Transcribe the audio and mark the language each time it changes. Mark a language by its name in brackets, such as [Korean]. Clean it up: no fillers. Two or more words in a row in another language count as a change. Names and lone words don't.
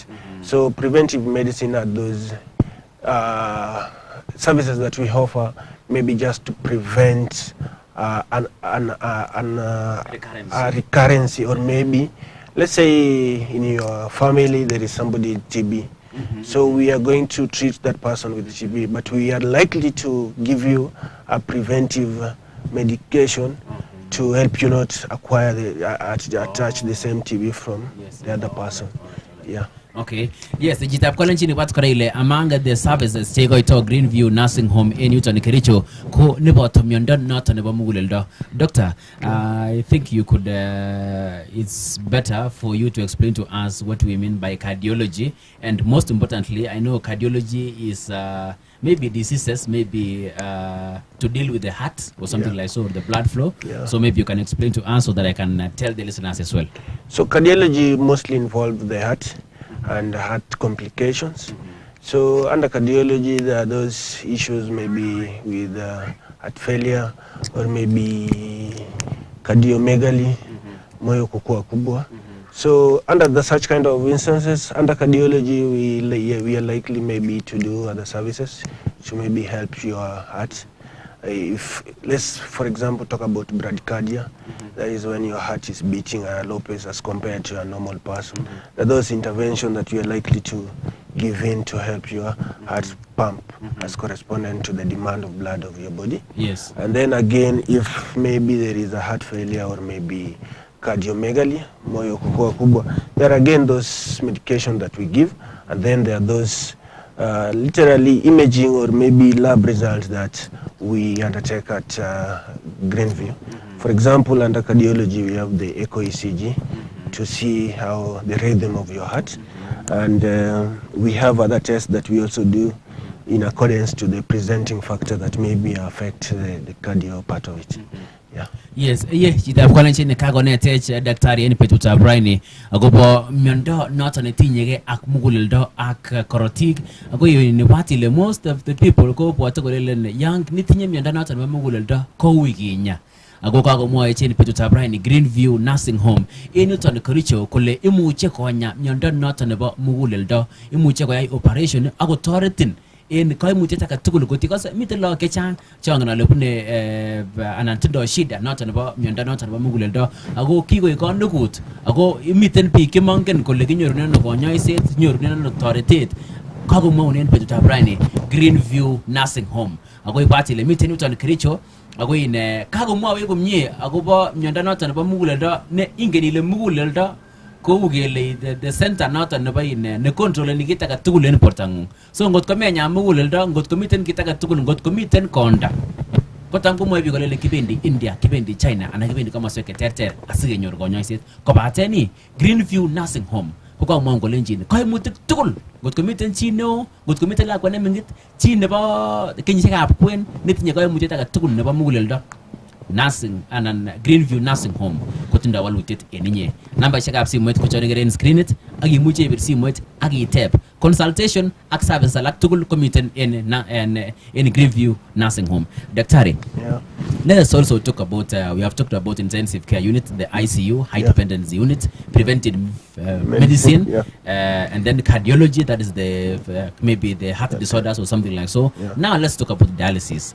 [English] So preventive medicine are those services that we offer, maybe just to prevent a recurrence, or maybe, let's say in your family there is somebody with TB. So we are going to treat that person with TB, but we are likely to give you a preventive medication to help you not acquire attach the same TB from the other person. Okay. Yes, [Kipsigis] jitab kolen chini wat kora ile [English] among the services [Kipsigis] che goito Greenview Nursing Home in Newton Kericho ko nebo to miondo noto nebo muguleldo. [English] Doctor, I think you could it's better for you to explain to us what we mean by cardiology, and most importantly, I know cardiology is maybe diseases, maybe to deal with the heart or something like so, or the blood flow. So maybe you can explain to us so that I can tell the listeners as well. So cardiology mostly involves the heart and heart complications. So under cardiology, there are those issues maybe with heart failure, or maybe cardiomegaly, [Swahili] moyo kukua kubwa. [English] So under such kind of instances, under cardiology, we are likely maybe to do other services to maybe help your heart. If let's, for example, talk about bradycardia, that is when your heart is beating at a low pace as compared to a normal person. Those interventions that you are likely to give in to help your heart pump as corresponding to the demand of blood of your body. And then again, if maybe there is a heart failure or maybe cardiomegaly, [Swahili] moyo kukua kubwa, [English] there are again those medications that we give, and then there are those literally imaging or maybe lab results that we undertake at Greenview. For example, under cardiology, we have the echo ECG to see how the rhythm of your heart, and we have other tests that we also do in accordance to the presenting factor that maybe affect the cardio part of it. Yes, [Kipsigis] jitab kolen chini kagonetech daktari en petutab raini agobo miondo noto netinyege ak muguleldo ak korotik ago yoni watile [English] most of the [Kipsigis] people ko bwate kolelen yang nitinye miondo noto nebo muguleldo ko ui kinya ago kagomwoe chini petutab raini Greenview Nursing Home en Newton Kericho kole imuche konya miondo noto nebo muguleldo, imuche koyai operation ago toretin in koimutiet age tugul because miten lagok chechang chongen ale bune anan tindo shida noto nebo miondo noto nebo muguleldo ago kikoik konukut ago miten biik chemongen kole kinyorunen ano konyoiset, kinyorunen ano toretet. Kagomwaunen betutab raini Greenview Nursing Home ago ibwat ile miten Newton Kericho ago ine kagomwoe komie agobo miondo noto nebo muguleldo ne ingen ile muguleldo kou kele [English] the center [Kipsigis] noton nebo ne controleni kit age tugul en bortangung. So ngot ko menya muguleldo, ngot ko miten kit age tugul, ngot ko miten konda, kotam komwoe biik kole kibendi India, kibendi China anan kibendi komoswek cheterter asikenyor konyoiset. Kobaten ni Greenview Nursing Home ko komwon kolenjin koimutik tugul ngotko miten chi neo ngotko miten lakwa neming'it chi nebo kenyisiekab kwen netinye koimutiet age tugul nebo muguleldo nursing anan Greenview Nursing Home kotindo walutiet en inye. Nambaisiekab simoit ko chon ikere en screenit ak imuche ibir simoit ak iteb consultation ak service alak tugul komiten en Greenview Nursing Home. [English] Daktari, let us also talk about we have talked about intensive care unit, the ICU, high dependency unit, preventive medicine, and then cardiology, that is the maybe the heart disorders or something like so. Now let's talk about dialysis.